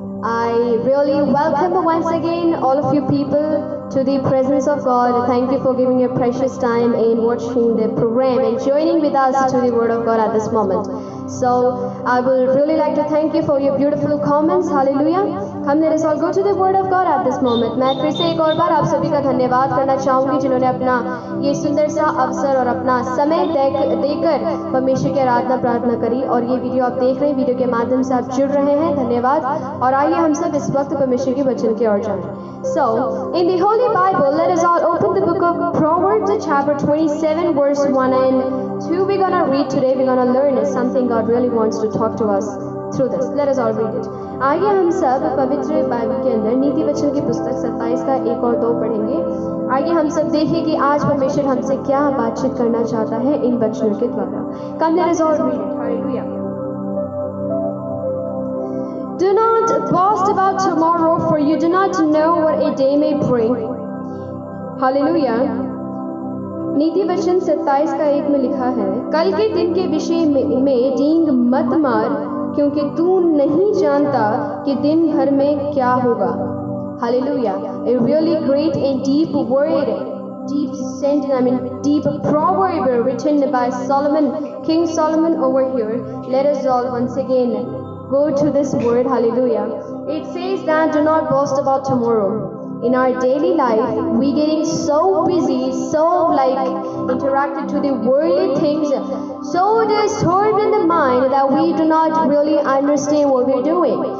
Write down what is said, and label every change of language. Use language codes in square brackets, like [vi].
[en] I really welcome once again all of you people to the presence of God. Thank you for giving your precious time in watching the program and joining with us to the Word of God at this moment. So I will really like to thank you for your beautiful comments. Hallelujah. Come, let us all go to the Word of God at this moment. [hi] मैं फिर से एक और बार आप सभी का धन्यवाद करना चाहूँगी जिन्होंने अपना ये सुंदर सा अवसर और अपना समय देकर परमेश्वर की आराधना प्रार्थना करी और ये वीडियो आप देख रहे हैं, वीडियो के माध्यम से आप जुड़ रहे हैं, धन्यवाद। और आइए हम सब इस वक्त परमेश्वर के वचन की ओर जाएं। [en] So, in the Holy Bible, let us all open the book of Proverbs, chapter 27, verse 1 and 2. We're gonna read today. We're gonna learn something God really wants to talk to us through this. Let us all read it. [hi] आइए हम सब पवित्र Bible के अंदर नीति वचन की पुस्तक 27 का 1 और 2 पढ़ेंगे। आइए हम सब देखें कि आज परमेश्वर हमसे क्या बातचीत करना चाहता है इन वचनों के द्वारा। [en] Come, let us all read it. Hallelujah. Do not boast about tomorrow, for you do not know what a day may bring. Hallelujah. [hi] नीति वचन 27 का 1 में लिखा है, कल के दिन के विषय में डींग मत मार, क्योंकि तू नहीं जानता कि दिन भर में क्या होगा। [en] Hallelujah. A really great and deep word, deep sentence, deep proverb written by Solomon, King Solomon over here. Let us all once again go to this word. Hallelujah. It says that do not boast about tomorrow. In our daily life, we getting so busy, so interacted to the worldly things, so disturbed in the mind that we do not really understand what we're doing.